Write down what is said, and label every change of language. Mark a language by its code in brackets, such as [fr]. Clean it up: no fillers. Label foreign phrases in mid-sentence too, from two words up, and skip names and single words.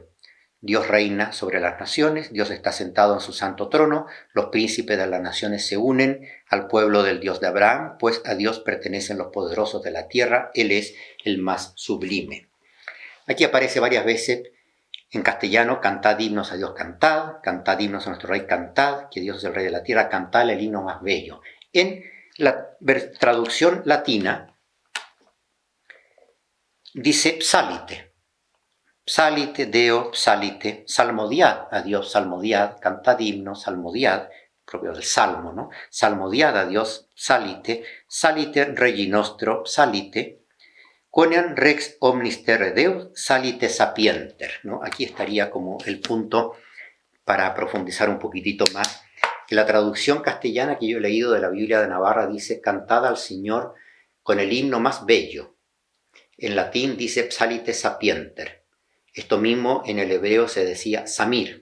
[es] Dios reina sobre las naciones, Dios está sentado en su santo trono, los príncipes de las naciones se unen al pueblo del Dios de Abraham, pues a Dios pertenecen los poderosos de la tierra, Él es el más sublime. Aquí aparece varias veces en castellano, cantad himnos a Dios, cantad himnos a nuestro Rey, cantad, que Dios es el Rey de la tierra, cantad el himno más bello. En la traducción latina dice psalite. [la] Psalite, Deo, psalite, [es] salmodiad a Dios, salmodiad, cantad himnos, salmodiad, propio del salmo, ¿no? Salmodiad a Dios, [la] psalite, salite regi nostro, psalite, quoniam rex omnis terrae Deus, salite sapienter, [es] ¿no? Aquí estaría como el punto para profundizar un poquitito más. Que la traducción castellana que yo he leído de la Biblia de Navarra dice, cantad al Señor con el himno más bello. En latín dice [la] psalite sapienter. [es] Esto mismo en el hebreo se decía samir.